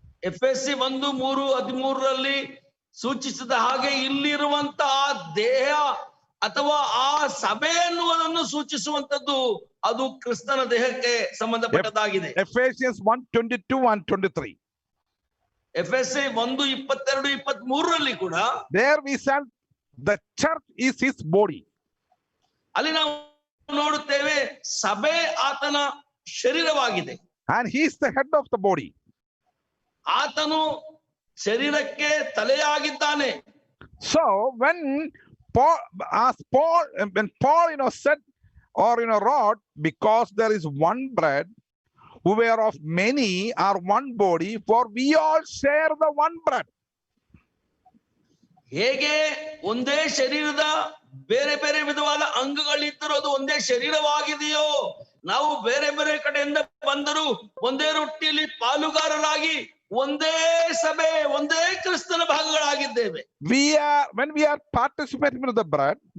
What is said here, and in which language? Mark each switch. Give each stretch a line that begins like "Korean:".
Kannada: ಎಫೆಸಿ 1:3-13 ಸೂಚಿಸಿದ ಹಾಗೆ ಇಲ್ಲಿರುವಂತಹ ದೇಹ ಅಥವಾ ಆ ಸಭೆ ಅನ್ನುವುದನ್ನು ಸೂಚಿಸುವಂತದ್ದು, ಅದು ಕ್ರಿಸ್ತನ ದೇಹಕ್ಕೆ ಸಂಬಂಧಪಟ್ಟದಾಗಿದೆ.
English: Ephesians 1:22 and 23.
Kannada: ಎಫೆಸಿ 1:22-23 ಕೂಡ
English: there we said the church is his body.
Kannada: ಅಲ್ಲಿ ನಾವು ನೋಡುತ್ತೇವೆ ಸಭೆ ಆತನ ಶರೀರವಾಗಿದೆ.
English: And he is the head of the body.
Kannada: ಆತನು ಶರೀರಕ್ಕೆ ತಲೆಯಾಗಿದ್ದಾನೆ.
English: So when Paul, when Paul, said or wrote, because there is one bread, whoever of many are one body, for we all share the one bread.
Kannada: ಹೇಗೆ ಒಂದೇ ಶರೀರದ ಬೇರೆ ಬೇರೆ ವಿಧವಾದ ಅಂಗಗಳಿದ್ದರೂ ಅದು ಒಂದೇ ಶರೀರವಾಗಿದೆಯೋ, ನಾವು ಬೇರೆ ಬೇರೆ ಕಡೆಯಿಂದ ಬಂದರೂ ಒಂದೇ ರೊಟ್ಟಿಯಲ್ಲಿ ಪಾಲುಗಾರರಾಗಿ ಒಂದೇ ಸಭೆ, ಒಂದೇ ಕ್ರಿಸ್ತನ ಭಾಗಗಳಾಗಿದ್ದೇವೆ.
English: When we are participating in the bread,